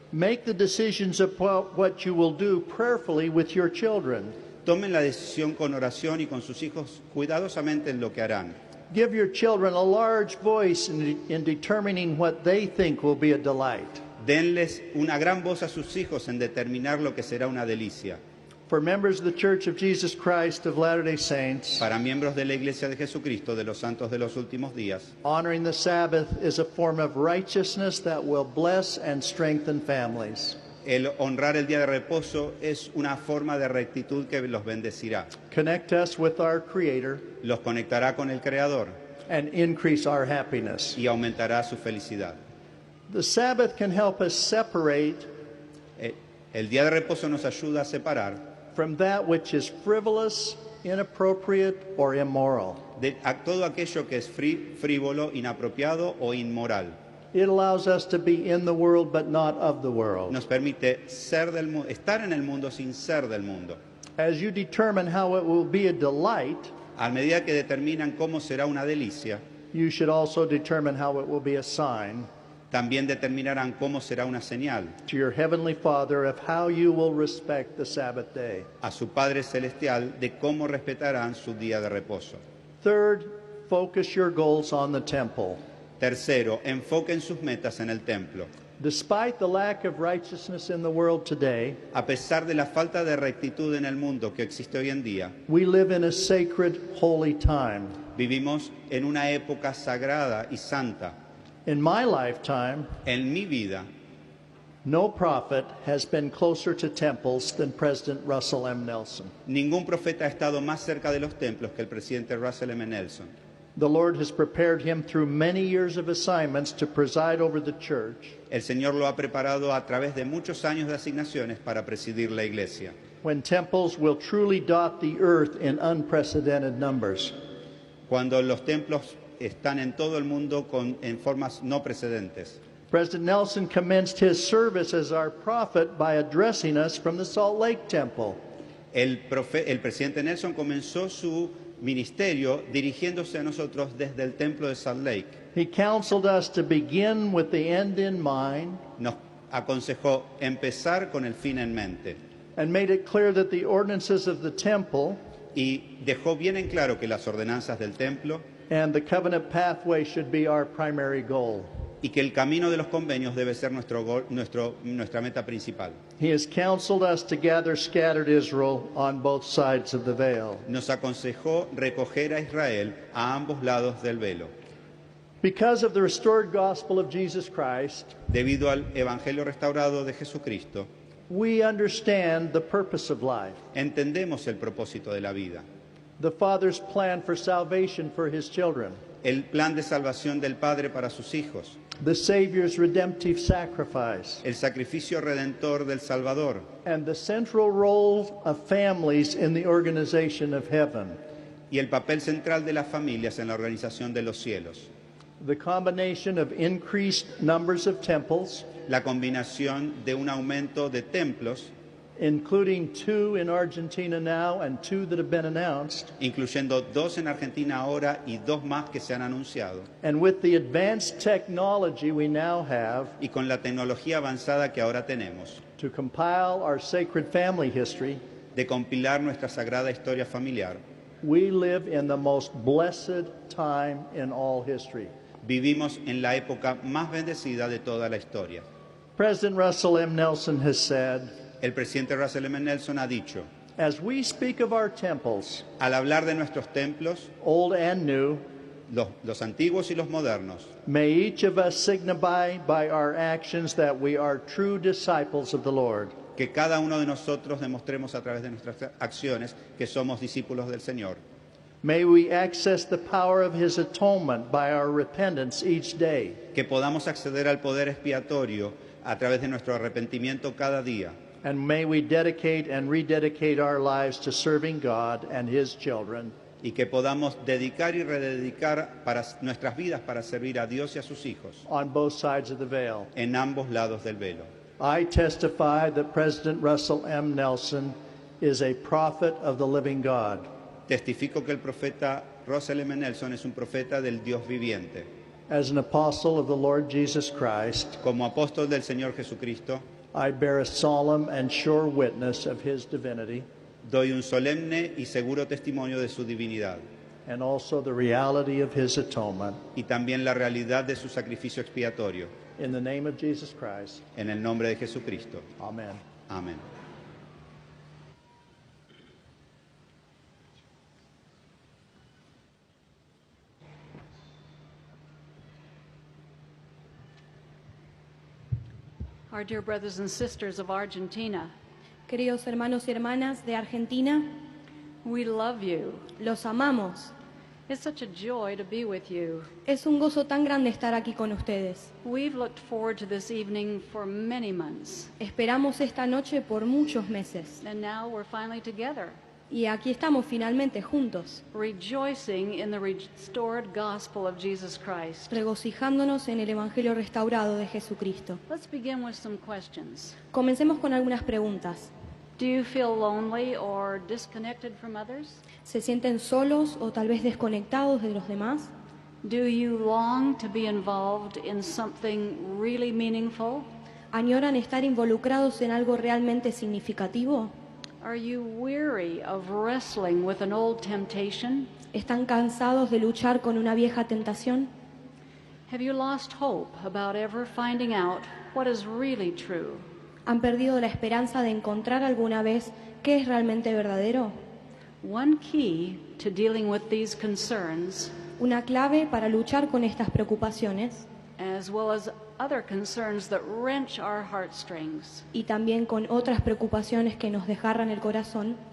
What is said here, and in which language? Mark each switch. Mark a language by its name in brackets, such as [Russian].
[English] Make the decisions about what you will do prayerfully with your children. [Spanish] Tomen la decisión con oración y con sus hijos cuidadosamente en lo que harán. [English] Give your children a large voice in determining what they think will be a delight. [Spanish] Denles una gran voz a sus hijos en determinar lo que será una delicia. [English] For members of the Church of Jesus Christ of Latter-day Saints, [Spanish] Para miembros de la Iglesia de Jesucristo de los Santos de los Últimos Días, [English] honoring the Sabbath is a form of righteousness that will bless and strengthen families. [Spanish] el honrar el día de reposo es una forma de rectitud que los bendecirá. [English] Connect us with our Creator [Spanish] Los conectará con el Creador [English] and increase our happiness. [Spanish] y aumentará su felicidad. [English] The Sabbath can help us separate [Spanish] El día de reposo nos ayuda a separar [English] from that which is frivolous, inappropriate, or immoral. [Spanish] de todo aquello que es frívolo, inapropiado o inmoral. [English] It allows us to be in the world but not of the world. [Spanish] Nos permite estar en el mundo sin ser del mundo. [English] As you determine how it will be a delight, [Spanish] A medida que determinan cómo será una delicia, [English] you should also determine how it will be a sign [Spanish] también determinarán cómo será una señal [English] to your Heavenly Father of how you will respect the Sabbath day. [Spanish] a su Padre Celestial de cómo respetarán su día de reposo. [English] Third, focus your goals on the temple. [Spanish] Tercero, enfoquen sus metas en el templo. [English] Despite the lack of righteousness in the world today, [Spanish] A pesar de la falta de rectitud en el mundo que existe hoy en día, [English] we live in a sacred, holy time. [Spanish] vivimos en una época sagrada y santa. [English] In my lifetime, [Spanish] En mi vida, [English] no prophet has been closer to temples than President Russell M. Nelson. [Spanish] ningún profeta ha estado más cerca de los templos que el presidente Russell M. Nelson. [English] The Lord has prepared him through many years of assignments to preside over the church [Spanish] El Señor lo ha preparado a través de muchos años de asignaciones para presidir la iglesia, [English] when temples will truly dot the earth in unprecedented numbers. [Spanish] cuando los templos están en todo el mundo en formas no precedentes. [English] President Nelson commenced his service as our prophet by addressing us from the Salt Lake Temple. [Spanish] El presidente Nelson comenzó su ministerio dirigiéndose a nosotros desde el templo de Salt Lake. [English] He counseled us to begin with the end in mind [Spanish] Nos aconsejó empezar con el fin en mente [English] and made it clear that the ordinances of the temple [Spanish] y dejó bien en claro que las ordenanzas del templo [English] and the covenant pathway should be our primary goal. [Spanish] y que el camino de los convenios debe ser nuestra meta principal. [English] He has counseled us to gather scattered Israel on both sides of the veil. [Spanish] Nos aconsejó recoger a Israel a ambos lados del velo. [English] Because of the restored gospel of Jesus Christ, [Spanish] Debido al evangelio restaurado de Jesucristo, [English] we understand the purpose of life, [Spanish] entendemos el propósito de la vida, [English] the Father's plan for salvation for his children, [Spanish] el plan de salvación del Padre para sus hijos, [English] the Savior's redemptive sacrifice, [Spanish] el sacrificio redentor del Salvador [English] and the central role of families in the organization of heaven. [Spanish] y el papel central de las familias en la organización de los cielos. [English] The combination of increased numbers of temples, [Spanish] La combinación de un aumento de templos, [English] including 2 in Argentina now and 2 that have been announced, [Spanish] incluyendo 2 en Argentina ahora y 2 más que se han anunciado, [English] and with the advanced technology we now have [Spanish] y con la tecnología avanzada que ahora tenemos, [English] to compile our sacred family history, [Spanish] de compilar nuestra sagrada historia familiar, [English] we live in the most blessed time in all history. [Spanish] vivimos en la época más bendecida de toda la historia. [English] President Russell M. Nelson has said, [Spanish] El presidente Russell M. Nelson ha dicho, [English] as we speak of our temples, [Spanish] al hablar de nuestros templos, [English] old and new, [Spanish] los antiguos y los modernos, [English] may each of us signify by our actions that we are true disciples of the Lord. [Spanish] que cada uno de nosotros demostremos a través de nuestras acciones que somos discípulos del Señor. [English] May we access the power of his atonement by our repentance each day. [Spanish] Que podamos acceder al poder expiatorio a través de nuestro arrepentimiento cada día. [English] And may we dedicate and rededicate our lives to serving God and his children. [Spanish] Y que podamos dedicar y rededicar nuestras vidas para servir a Dios y a sus hijos [English] On both sides of the veil. [Spanish] en ambos lados del velo. [English] I testify that President Russell M. Nelson is a prophet of the living God. [Spanish] Testifico que el profeta Russell M. Nelson es un profeta del Dios viviente. [English] As an apostle of the Lord Jesus Christ, [Spanish] Como apóstol del Señor Jesucristo, [English] I bear a solemn and sure witness of his divinity [Spanish] doy un solemne y seguro testimonio de su divinidad [English] and also the reality of his atonement. [Spanish] y también la realidad de su sacrificio expiatorio. [English] In the name of Jesus Christ, [Spanish] En el nombre de Jesucristo. [English] amen. [Spanish] Amén. [English] Our dear brothers and sisters of Argentina, [Spanish] Queridos hermanos y hermanas de Argentina, [English] we love you. [Spanish] los amamos. [English] It's such a joy to be with you. [Spanish] Es un gozo tan grande estar aquí con ustedes. [English] We've looked forward to this evening for many months, [Spanish] Esperamos esta noche por muchos meses. [English] and now we're finally together, [Spanish] Y aquí estamos finalmente juntos, [English] rejoicing in the restored gospel of Jesus Christ. [Spanish] regocijándonos en el Evangelio restaurado de Jesucristo. [English] Let's begin with some questions. [Spanish] Comencemos con algunas preguntas. [English] Do you feel lonely or disconnected from others? [Spanish] ¿Se sienten solos o tal vez desconectados de los demás? [English] Do you long to be involved in something really meaningful? [Spanish] ¿Añoran estar involucrados en algo realmente significativo? [English] Are you weary of wrestling with an old temptation? [Spanish] ¿Están cansados de luchar con una vieja tentación? [English] Have you lost hope about ever finding out what is really true? [Spanish] ¿Han perdido la esperanza de encontrar alguna vez qué es realmente verdadero? [English] One key to dealing with these concerns, [Spanish] Una clave para luchar con estas preocupaciones [English] as well as other concerns that wrench our heartstrings, [Spanish] y también con otras preocupaciones que nos desgarran el corazón,